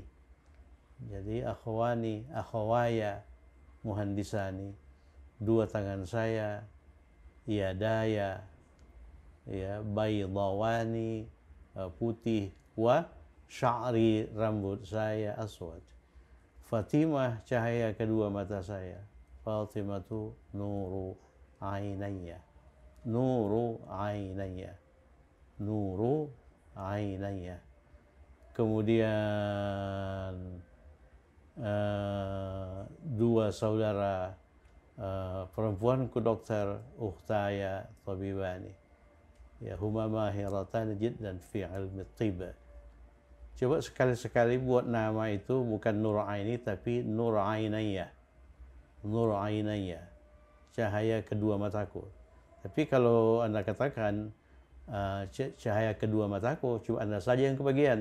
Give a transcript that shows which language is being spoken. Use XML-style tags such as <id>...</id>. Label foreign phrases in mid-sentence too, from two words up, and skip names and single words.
<ar>Jadi أخوان، أخواي، مهندسان.</ar> <id>Dua tangan saya, yadaya, ya, baydawani, putih,</id> <ar>وشعري,</ar> <id>rambut saya aswad. Fatimah, cahaya kedua mata saya.</id> <ar>فاطمة نور عينيّ. نور عينيّ. نور عينيّ.</ar> <id>Kemudian dua saudara perempuanku dokter,</id> <ar>أختاي طبيبان. Ya, هما ماهرتان جدا في علم الطب.</ar> <id>Coba sekali-sekali buat nama itu bukan Nur Aini tapi Nur Ainayya. Nur Ainayya, cahaya kedua mataku. Tapi kalau Anda katakan cahaya kedua mataku, cuma Anda saja yang kebagian.</id>